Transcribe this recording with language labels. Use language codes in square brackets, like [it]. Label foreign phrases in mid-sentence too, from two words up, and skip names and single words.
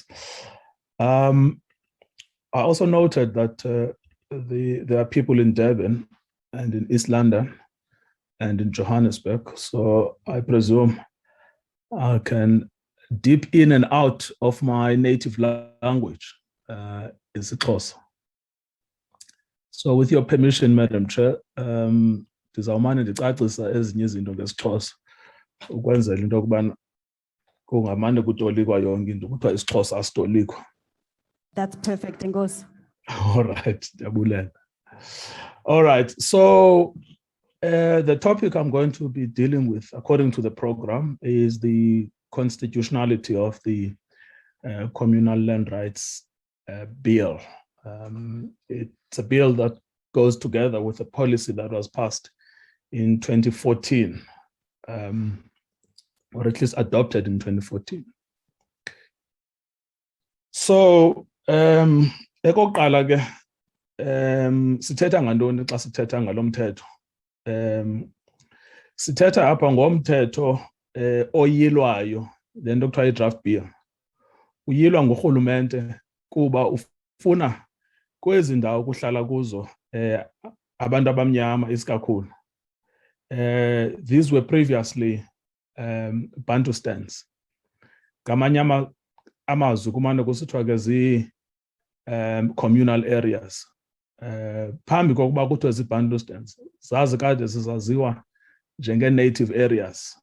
[en] I also noted that there are people in Durban and in East London and in Johannesburg, so I presume I can dip in and out of my native language, isiXhosa. So with your permission, Madam Chair, [xh] ndizawumane ndicacisa ezinye izinto ngesiXhosa ukwenzela into yokubana kungamane kutolikwa yonke into kuthiwa isiXhosa asitolikwa. [en] That's perfect, Ngozi. All right, ndiyabulela. All right, so the topic I'm going to be dealing with, according to the program, is the constitutionality of the Communal Land Rights Bill. It's a bill that goes together with a policy that was passed in 2014, or at least adopted in 2014. So, [xh] ekokuqala ke sithetha ngantoni xa sithetha ngalo mthetho? Sithetha apha ngomthetho oyilwayo, le nto kuthiwa i- [en] draft bill. [xh] Uyilwa ngurhulumente kuba ufuna kwezi ndawo kuhlala kuzo abantu abamnyama isikakhulu. [en] These were previously Bantustans. [xh] Ngamanye amazwi kumane kusithiwa ke [en] communal areas. [xh] Phambi kokuba kuthiwe zi-Bantustans, zazi kade zizaziwa njenge- [en] native areas.